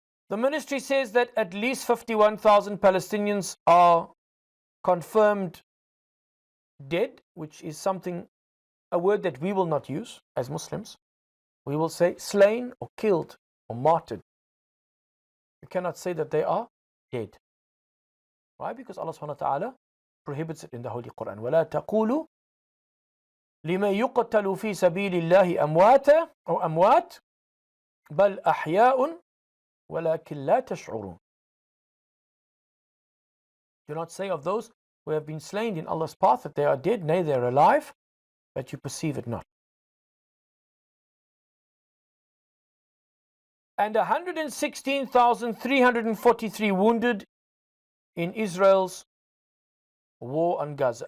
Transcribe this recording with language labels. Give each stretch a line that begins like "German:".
English: The ministry says that at least 51,000 Palestinians are confirmed dead, which is a word that we will not use as Muslims. We will say slain or killed or martyred. We cannot say that they are dead. Why? Because Allah subhanahu wa ta'ala prohibits it in the Holy Quran.
Arabic: وَلَا تَقُولُوا لِمَنْ يُقْتَلُ فِي سَبِيلِ اللَّهِ أَمْوَاتًا أو أموات بل أحياء ولكن لا تشعرون.
English: Do not say of those who have been slain in Allah's path that they are dead, nay, they are alive, but you perceive it not. And 116,343 wounded in Israel's war on Gaza.